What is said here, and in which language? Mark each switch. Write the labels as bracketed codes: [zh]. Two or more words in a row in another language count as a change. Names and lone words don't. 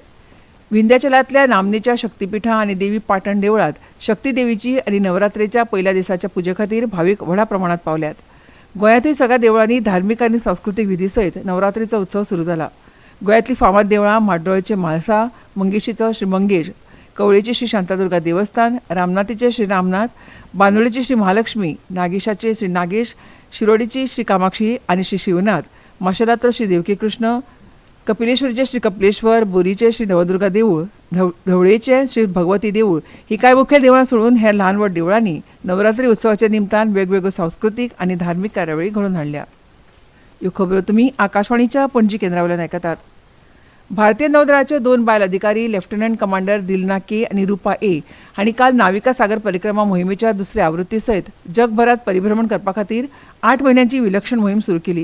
[kok] विंध्याचलांतल्या नामनेच्या शक्तीपिठां आनी देवी पाटण देवळात शक्ती देवीची आनी नवरात्रेच्या पयल्या दिसाच्या पुजे खातीर भावीक व्हडा प्रमाणात पावल्यात. गोंयांतूय सगळ्या देवळांनी धार्मीक आनी सांस्कृतीक विधी सयत नवरात्रीचो उत्सव सुरू जाला. गोंयांतली फामाद देवळां म्हाड्डोळेचें म्हाळसा, मंगेशीचो श्री मंगेश, कवळेचे श्री शांतादुर्गा देवस्थान, रामनाथीचे श्री रामनाथ, बांदोळीची श्री महालक्ष्मी, नागेशाचे श्री नागेश, शिरोडीची श्री कामाक्षी आनी श्री शिवनाथ, माशेलांतलो श्री देवकी कृष्ण, कपिलेश्वरीचे श्री कपिलेश्वर, बोरीचे श्री नवदुर्गा देवूळ, धवळेचे श्री भगवती देवूळ ही कांय मुखेल देवळां सोडून हेर ल्हान व्हड देवळांनी नवरात्री उत्सवाच्या निमतान वेगवेगळ्यो सांस्कृतीक आनी धार्मीक कार्यावळी घडोवन हाडल्या. ह्यो खबरो तुमी आकाशवाणीच्या पणजी केंद्रावयल्यान आयकतात. भारतीय नौदळाचे 2 बायल अधिकारी लेफ्टनंट कमांडर दिलना के आनी रुपा ए हांणी काल नाविका सागर परिक्रमा मोहिमेच्या दुसऱ्या आवृत्ती सयत जगभरात परिभ्रमण करपा खातीर 8 म्हयन्यांची विलक्षण मोहीम सुरू केली.